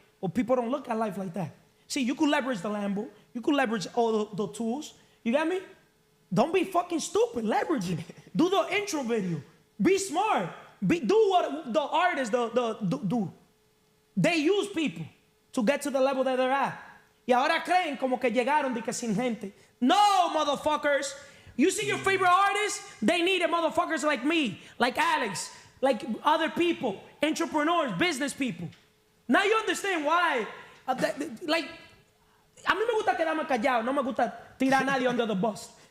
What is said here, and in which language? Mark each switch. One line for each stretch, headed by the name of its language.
English: Well, people don't look at life like that. See, you could leverage the Lambo. You could leverage all the tools. You got me? Don't be fucking stupid. Leverage it. Do the intro video. Be smart. Do what the artists do. They use people to get to the level that they're at.
Spanish: Y ahora creen como que llegaron de que sin gente.
English: No, motherfuckers. You see your favorite artists? They need motherfuckers like me, like Alex, like other people, entrepreneurs, business people. Now you understand why, like,
Spanish: a mí me gusta quedarme callado, no me gusta tirar a nadie
English: under the bus.